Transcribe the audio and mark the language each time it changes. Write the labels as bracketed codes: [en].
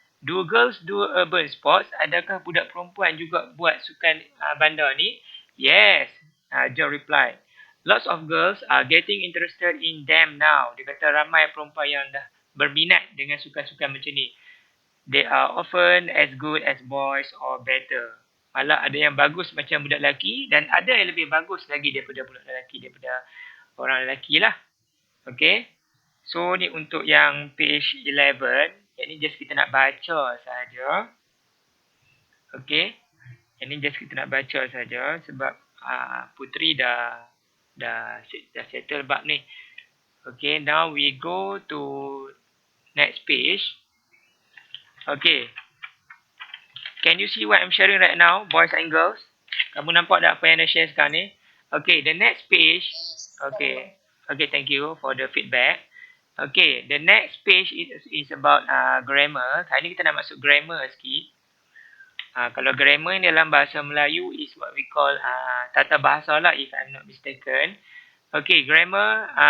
[en] Do girls do urban sports? [ms] Adakah budak perempuan juga buat sukan bandar ni? [en] Yes. John replied. Lots of girls are getting interested in them now. [ms] Dia kata ramai perempuan yang dah berminat dengan sukan-sukan macam ni. [en] They are often as good as boys or better. [ms] Malah ada yang bagus macam budak lelaki dan ada yang lebih bagus lagi daripada budak lelaki, daripada orang lelaki lah. Okay. So ni untuk yang page 11. Yang ni just kita nak baca saja. Okay. Yang ni just kita nak baca saja sebab Putri dah settle bab ni. [en] Okay, now we go to next page. Okay. Can you see what I'm sharing right now, boys and girls? [ms] Kamu nampak tak apa yang saya share sekarang ni? [en] Okay, the next page. Okay. Okay, thank you for the feedback. Okay, the next page is about grammar. [ms] Hari ni kita nak masuk grammar sikit. Kalau grammar ni dalam bahasa Melayu [en] is what we call [ms] tata bahasa lah, [en] if I'm not mistaken. [ms] Okay, grammar.